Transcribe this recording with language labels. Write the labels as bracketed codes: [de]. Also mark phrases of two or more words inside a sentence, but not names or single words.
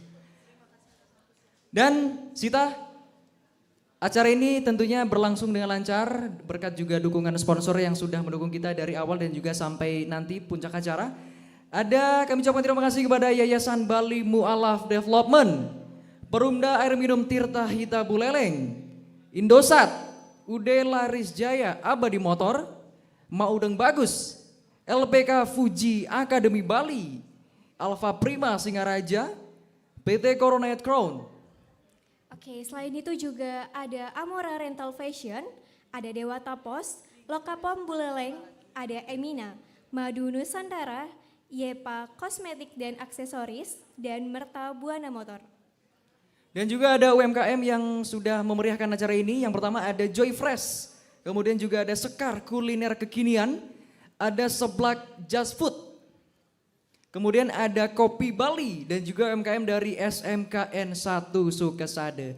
[id] Dan Sita, acara ini tentunya berlangsung dengan lancar berkat juga dukungan sponsor yang sudah mendukung kita dari awal dan juga sampai nanti puncak acara. Kami ucapkan terima kasih kepada Yayasan Bali Mu'alaf Development, Perumda Air Minum Tirta Hita Buleleng, Indosat, UD Laris Jaya Abadi Motor, Maudeng Bagus, LPK Fuji Akademi Bali, Alfa Prima Singaraja, PT Coronet Crown. Oke, selain itu juga ada Amora Rental Fashion, ada Dewata Pos, Lokapom Buleleng, ada Emina, Madu Nusantara, Yepa Kosmetik dan Aksesoris, dan Merta Buana Motor. Dan juga ada UMKM yang sudah memeriahkan acara ini. Yang pertama ada Joy Fresh, kemudian juga ada Sekar Kuliner Kekinian, ada Seblak Just Food, kemudian ada Kopi Bali dan juga UMKM dari SMKN 1 Sukesade.